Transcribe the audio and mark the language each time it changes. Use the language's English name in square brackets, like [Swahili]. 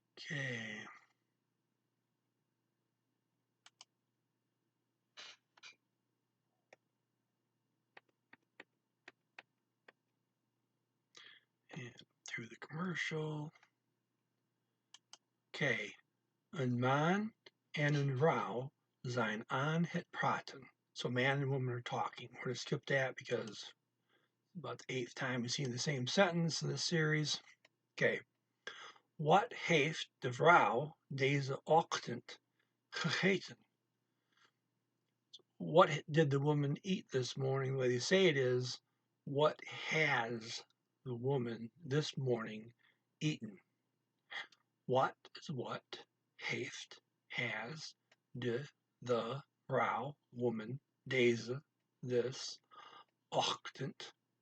[English] Okay. And through the commercial. Okay. [Dutch] Een man en een vrouw zijn aan het praten. [English] So man and woman are talking. We're going to skip that because about the 8th time we've seen the same sentence in this series. Okay. [Dutch] Wat heeft de vrouw deze ochtend gegeten? [English] What did the woman eat this morning? The way they say it is, what has the woman this morning eaten? What is what? [Dutch] Heeft, has, de, the, vrouw, woman, deze, this, ochtend,